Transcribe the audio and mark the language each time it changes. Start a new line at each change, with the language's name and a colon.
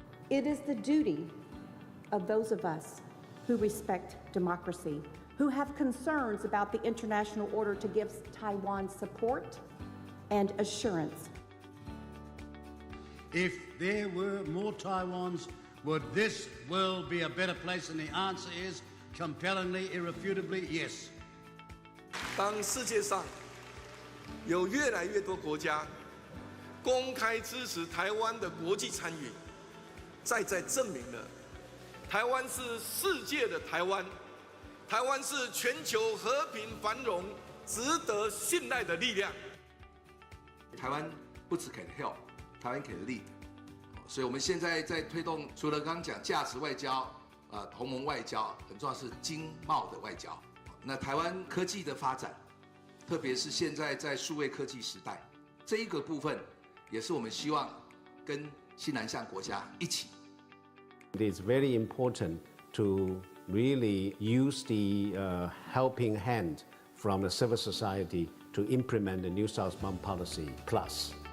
English: It is the duty of those of us who respect democracy, who have concerns about the international order, to give Taiwan support and assurance. If there were more Taiwans, would this world be a better place? And the answer is compellingly, irrefutably, yes.
Chinese: 当世界上有越来越多国家公开支持台湾的国际参与，再证明了台湾是世界的台湾，台湾是全球和平繁荣值得信赖的力量。台湾不只肯
English: help，
Chinese: 台湾肯
English: lead，
Chinese: 所以我们现在在推动，除了刚刚讲价值外交、同盟外交，很重要是经贸的外交。那台湾科技的发展，特别是现在在数位科技时代，这一个部分也是我们希望跟新南向国家一起。
English: It is very important to really use the helping hand from the civil society to implement the New Southbound Policy Plus.